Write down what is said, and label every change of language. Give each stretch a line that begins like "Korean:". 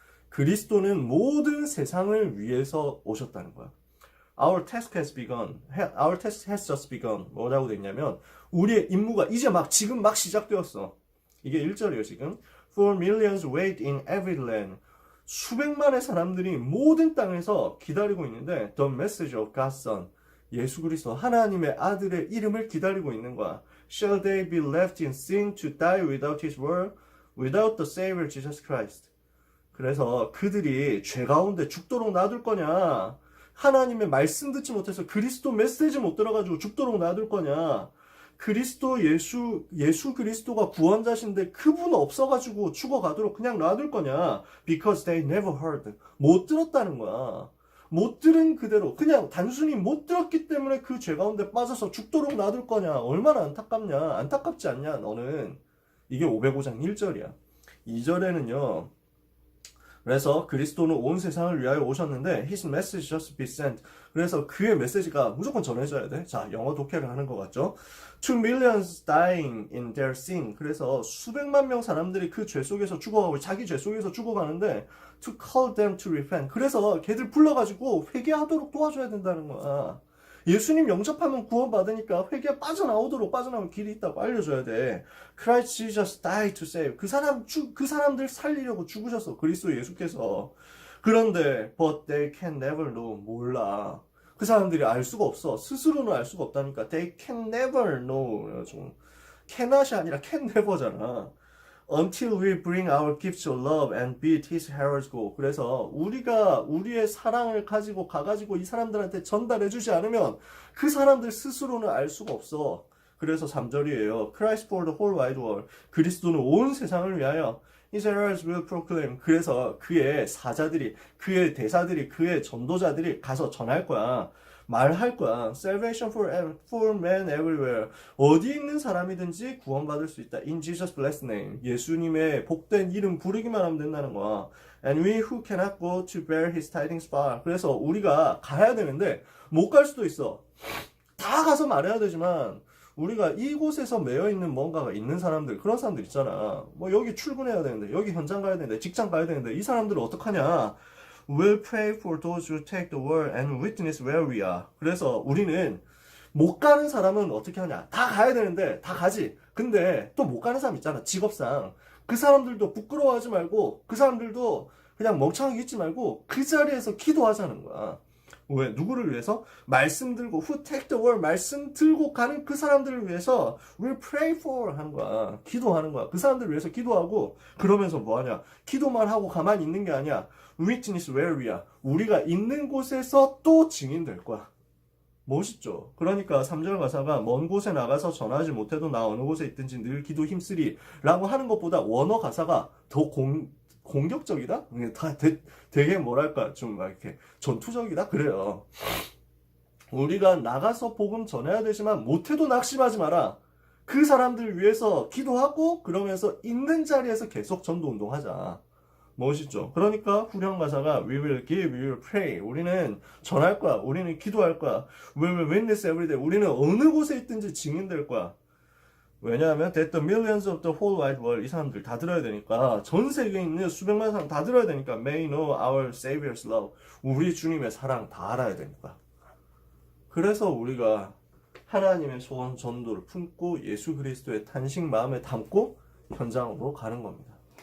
Korean: 그리스도는 모든 세상을 위해서 오셨다는 거야.
English: Our task has begun. Our task has just begun.
Korean: 뭐라고 돼 있냐면 우리의 임무가 이제 지금 막 시작되었어. 이게 1절이에요 지금.
English: For millions wait in every land.
Korean: 수백만의 사람들이 모든 땅에서 기다리고 있는데
English: The message of God's Son.
Korean: 예수 그리스도 하나님의 아들의 이름을 기다리고 있는 거야.
English: Shall they be left in sin to die without His word, without the Savior Jesus Christ?
Korean: 그래서 그들이 죄 가운데 죽도록 놔둘 거냐? 하나님의 말씀 듣지 못해서 그리스도 메시지 못 들어가지고 죽도록 놔둘 거냐? 그리스도 예수 그리스도가 구원자신데 그분 없어가지고 죽어가도록 그냥 놔둘 거냐?
English: Because they never heard.
Korean: 못 들었다는 거야. 못 들은 그대로 그냥 단순히 못 들었기 때문에 그 죄 가운데 빠져서 죽도록 놔둘 거냐? 얼마나 안타깝냐? 안타깝지 않냐? 너는. 이게 505장 1절이야. 2절에는요. 그래서 그리스도는 온 세상을 위하여 오셨는데
English: His message just be sent.
Korean: 그래서 그의 메시지가 무조건 전해져야 돼. 자, 영어 독해를 하는 것 같죠?
English: To millions dying in their sin.
Korean: 그래서 수백만 명 사람들이 그 죄 속에서 죽어가고 자기 죄 속에서 죽어가는데
English: to call them to repent.
Korean: 그래서 걔들 불러가지고 회개하도록 도와줘야 된다는 거야. 예수님 영접하면 구원받으니까 회개에 빠져나오면 길이 있다고 알려줘야 돼.
English: Christ Jesus died to save.
Korean: 그 사람들 살리려고 죽으셨어. 그리스도 예수께서. 그런데
English: but they can never know.
Korean: 몰라. 그 사람들이 알 수가 없어. 스스로는 알 수가 없다니까.
English: They can never know.
Korean: cannot이 아니라 can never잖아.
English: Until we bring our gifts of love and bid his heralds go.
Korean: 그래서 우리가 우리의 사랑을 가가지고 이 사람들한테 전달해주지 않으면 그 사람들 스스로는 알 수가 없어. 그래서 3절이에요.
English: Christ for the whole wide world.
Korean: 그리스도는 온 세상을 위하여
English: his heralds will proclaim.
Korean: 그래서 그의 사자들이, 그의 대사들이, 그의 전도자들이 가서 전할 거야. 말할 거야.
English: Salvation for men everywhere.
Korean: 어디 있는 사람이든지 구원받을 수 있다.
English: In Jesus' blessed name.
Korean: 예수님의 복된 이름 부르기만 하면 된다는 거야.
English: And we who cannot go to bear his tidings far.
Korean: 그래서 우리가 가야 되는데 못 갈 수도 있어. 다 가서 말해야 되지만 우리가 이곳에서 매여 있는 뭔가가 있는 사람들, 그런 사람들 있잖아. 뭐 여기 출근해야 되는데, 여기 현장 가야 되는데, 직장 가야 되는데, 이 사람들은 어떡하냐?
English: We'll pray for those who take the word and witness where we are.
Korean: 그래서 우리는 못 가는 사람은 어떻게 하냐? 다 가야 되는데, 다 가지. 근데 또 못 가는 사람 있잖아, 직업상. 그 사람들도 부끄러워하지 말고, 그 사람들도 그냥 멍청하게 있지 말고, 그 자리에서 기도하자는 거야. 왜? 누구를 위해서? 말씀 들고,
English: who take the word,
Korean: 말씀 들고 가는 그 사람들을 위해서
English: we'll pray for
Korean: 하는 거야. 기도하는 거야. 그 사람들을 위해서 기도하고, 그러면서 뭐 하냐? 기도만 하고 가만히 있는 게 아니야.
English: witness where we are.
Korean: 우리가 있는 곳에서 또 증인될 거야. 멋있죠? 그러니까 3절 가사가 먼 곳에 나가서 전하지 못해도 나 어느 곳에 있든지 늘 기도 힘쓰리 라고 하는 것보다 원어 가사가 더 공격적이다? 되게 뭐랄까 좀 막 이렇게 전투적이다? 그래요. 우리가 나가서 복음 전해야 되지만 못해도 낙심하지 마라. 그 사람들 위해서 기도하고 그러면서 있는 자리에서 계속 전도 운동하자. 멋있죠? 그러니까 후렴 가사가
English: We will give, we will pray.
Korean: 우리는 전할 거야. 우리는 기도할 거야.
English: We will witness every day.
Korean: 우리는 어느 곳에 있든지 증인될 거야. 왜냐하면
English: that the millions of the whole wide world
Korean: 이 사람들 다 들어야 되니까 전 세계에 있는 수백만 사람 다 들어야 되니까
English: may know our Savior's love.
Korean: 우리 주님의 사랑 다 알아야 되니까. 그래서 우리가 하나님의 소원 전도를 품고 예수 그리스도의 탄식 마음에 담고 현장으로 가는 겁니다.